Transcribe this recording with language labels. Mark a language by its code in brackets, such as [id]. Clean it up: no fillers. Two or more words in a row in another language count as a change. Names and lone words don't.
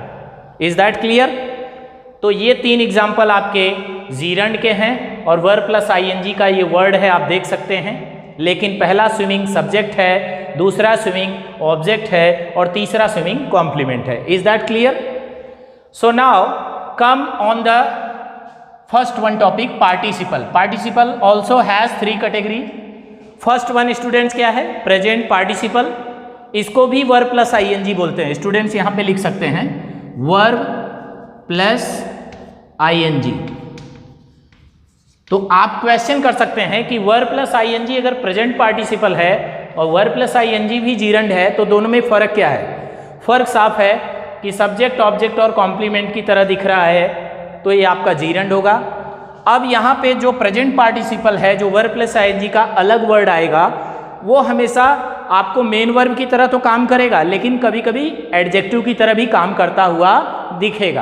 [en] is that clear? [hi] तो ये तीन एग्जाम्पल आपके जीरंड के हैं और [en] verb plus ing [hi] का ये वर्ड है, आप देख सकते हैं। लेकिन पहला [en] swimming subject [hi] है, दूसरा [en] swimming object [hi] है और तीसरा [en] swimming complement [hi] है। [en] is that clear? So now come on the first one topic, participle. Participle also has three category. First one students [hi] क्या है, [en] present participle, [hi] इसको भी [en] verb plus ing [hi] बोलते हैं। स्टूडेंट्स यहाँ पे लिख सकते हैं [en] verb plus ing। [hi] तो आप क्वेश्चन कर सकते हैं कि [en] verb plus ing [hi] अगर [en] present participle [hi] है और [en] verb plus ing [hi] भी gerund है, तो दोनों में फर्क क्या है? फर्क साफ है कि [en] subject object [hi] और कॉम्प्लीमेंट की तरह दिख रहा है, तो ये आपका जीरंड होगा। अब यहाँ पे जो [en] present participle [hi] है, जो [en] verb plus ing [hi] का अलग वर्ड आएगा, वो हमेशा आपको [en] main verb [hi] की तरह तो काम करेगा, लेकिन कभी कभी एडजेक्टिव की तरह भी काम करता हुआ दिखेगा।